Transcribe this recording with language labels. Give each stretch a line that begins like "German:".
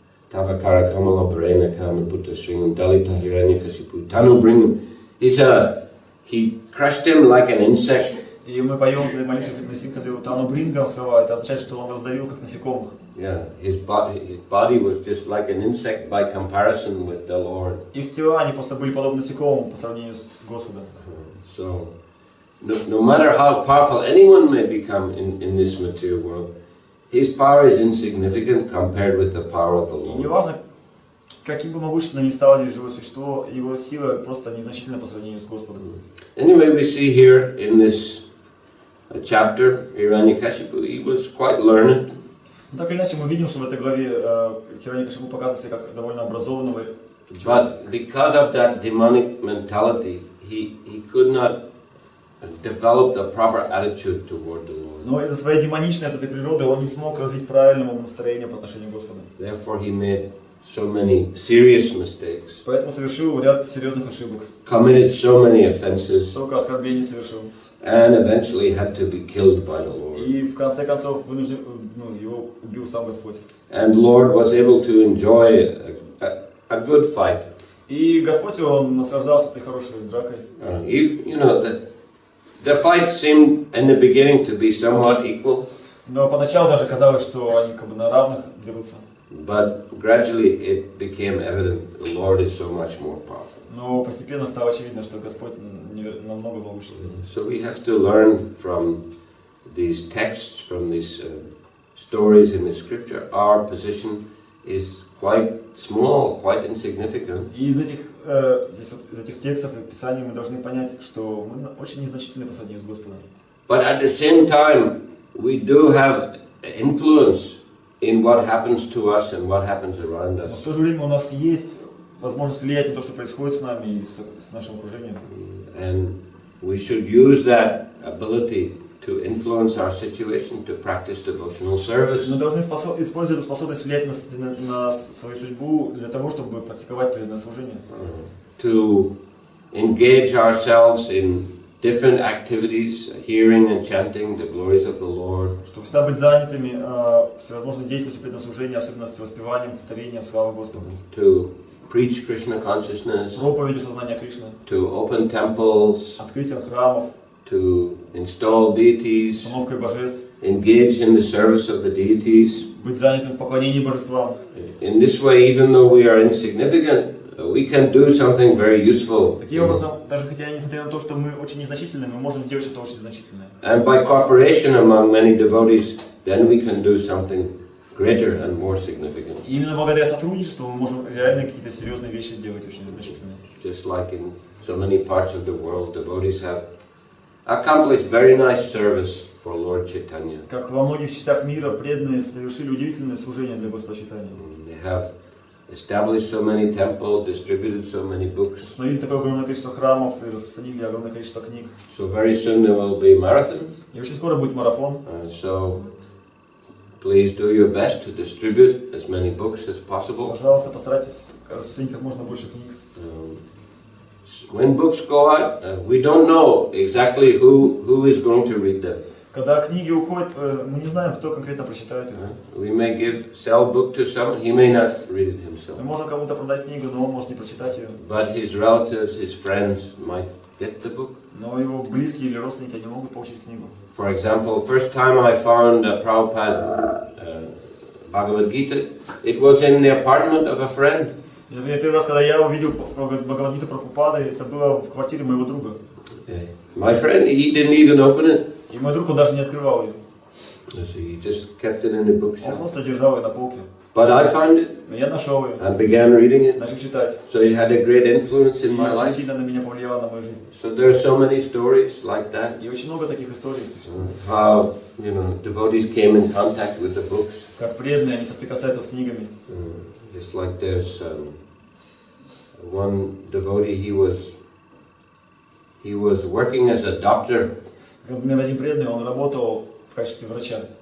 Sanskrit: Tavakara Kamala Parena Kama Putta Sringam Dalita Hiranya Kashipu. Tanu Bringam.
English: He crushed him like an insect.
Russian: И мы поем молитву на Симхадеву Тану Брингам слова. Это означает, что он раздавил как насекомых.
English: Yeah, his body was just like an insect by comparison with the Lord.
Russian: Их тела, они просто были подобны насекомым по сравнению с Господом.
English: So, no matter how powerful anyone may become in this material world, his power is insignificant compared with the power of the Lord.
Russian: И неважно, каким бы могущественным ни стало здесь живое существо, его сила просто незначительна по сравнению с Господом.
English: Anyway, we see here in this chapter, Hiranyakashipu, he was quite learned.
Russian: Но так или иначе, мы видим, что в этой главе Хираньякашипу показывает себя как довольно образованного человека.
English: But because of that demonic mentality, he could not develop the proper attitude toward the Lord.
Russian: Но из-за своей демоничной от этой природы он не смог развить правильного настроения по отношению к Господу.
English: Therefore, he made so many serious mistakes.
Russian: Поэтому совершил ряд серьезных ошибок.
English: Committed so many offenses.
Russian: Столько оскорблений совершил.
English: And eventually had to be killed by the Lord.
Russian: И в конце концов его убил сам Господь.
English: And Lord was able to enjoy a good fight.
Russian: И Господь, он наслаждался этой хорошей дракой.
English: You know, the fight seemed in the beginning to be somewhat equal.
Russian: Но поначалу даже казалось, что они как бы на равных дерутся.
English: But gradually it became evident the Lord is so much more powerful.
Russian: Но постепенно стало очевидно, что Господь намного могущественнее.
English: So we have to learn from these texts, from these stories in the scripture. Our position is quite small, quite insignificant.
Russian: И из этих текстов и писаний мы должны понять, что мы очень незначительны по сравнению с Господом.
English: But at the same time, we do have influence in what happens to us and what happens around us.
Russian: Но в то же время у нас есть возможность влиять на то, что происходит с нами и с нашим окружением.
English: And we should use that ability to influence our situation, to practice devotional service.
Russian: Мы должны использовать эту способность влиять на свою судьбу для того, чтобы практиковать преданное служение.
English: To engage ourselves in different activities, hearing and chanting the glories of the Lord.
Russian: Чтобы всегда быть занятыми всевозможной деятельностью преданного служения, особенно с воспеванием, повторением славы Господу.
English: To preach Krishna consciousness.
Russian: Проповедью сознания Кришны.
English: To open temples.
Russian: Открытием храмов.
English: To install deities.
Russian: Установкой божеств.
English: Engage in the service of the deities.
Russian: Быть занятым в поклонении божествам.
English: In this way, even though we are insignificant, we can do something very useful.
Russian: Таким образом, даже хотя несмотря на то, что мы очень незначительны, мы можем сделать что-то очень значительное.
English: And by cooperation among many devotees, then we can do something greater and more significant.
Russian: И именно благодаря сотрудничеству мы можем реально какие-то серьезные вещи делать очень значительные.
English: Just like in so many parts of the world, devotees have accomplished very nice service for Lord Chaitanya.
Russian: Как во многих частях мира преданные совершили удивительное служение для Господа Чайтаньи.
English: They have established so many temples, distributed so many books.
Russian: Установили такое огромное количество храмов и распространили огромное количество книг.
English: So very soon there will be marathon.
Russian: И очень скоро будет марафон.
English: So please do your best to distribute as many books as possible.
Russian: Пожалуйста, постарайтесь распространить как можно больше книг.
English: When books go out, we don't know exactly who is going to read them.
Russian: Когда книги уходят, мы не знаем, кто конкретно прочитает их.
English: We may sell a book to someone, he may not read it himself.
Russian: Мы можем кому-то продать книгу, но он может не прочитать ее.
English: But his relatives, his friends might get the book.
Russian: Но его близкие или родственники, они могут получить книгу.
English: For example, first time I found Prabhupada Bhagavad Gita, it was in the apartment of a friend.
Russian: Первый раз, когда я увидел Бхагавад-гиту Прабхупады, это было в квартире моего друга.
English: My friend, he didn't even open it.
Russian: И мой друг, он даже не открывал ее.
English: He just kept it in the
Russian: Он
English: bookshelf.
Russian: просто держал ее на полке.
English: But I found it
Russian: Но я нашел ее,
English: and began reading it.
Russian: начал читать.
English: So it had a great influence in
Russian: И
English: my
Russian: очень
English: life.
Russian: сильно на меня повлияло на мою жизнь.
English: So there are so many stories like that.
Russian: И очень много таких историй существует.
English: How, devotees came in contact with the books.
Russian: Как преданные, они соприкасаются с книгами.
English: Just like there's one devotee, he was working as a doctor
Russian: Например, один преданный, он работал в качестве врача.